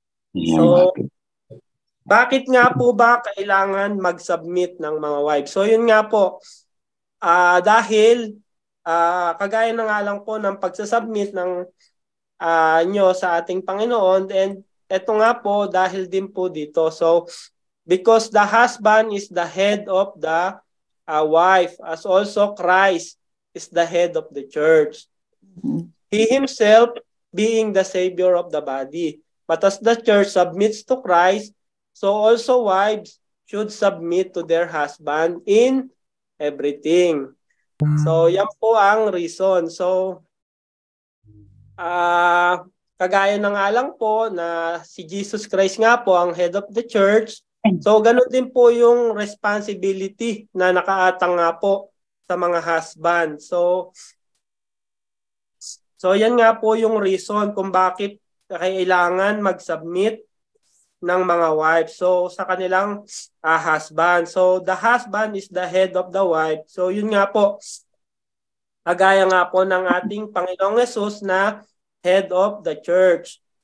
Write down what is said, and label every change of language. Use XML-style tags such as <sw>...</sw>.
<tl>So bakit nga po ba kailangan mag-submit ng mga wives? So yun nga po dahil kagaya na nga lang po ng pagsasubmit ng nyo sa ating Panginoon, and eto nga po dahil din po dito.</tl> <en>So because the husband is the head of the wife, as also Christ is the head of the church. He himself being the Savior of the body. But as the church submits to Christ, so also wives should submit to their husband in everything.</en> <tl>So yan po ang reason. So kagaya na nga lang po na si Jesus Christ nga po ang</tl> <en>head of the church.</en> <tl>So, ganun din po yung responsibility na nakaatang nga po sa mga husband. So yan nga po yung reason kung bakit kailangan mag-submit ng mga wives. So, sa kanilang husband.</tl> <en>So, the husband is the head of the wife. So,</en> <tl>yun nga po. Kagaya nga po ng ating Panginoong Jesus na</tl> <en>head of the church.</en>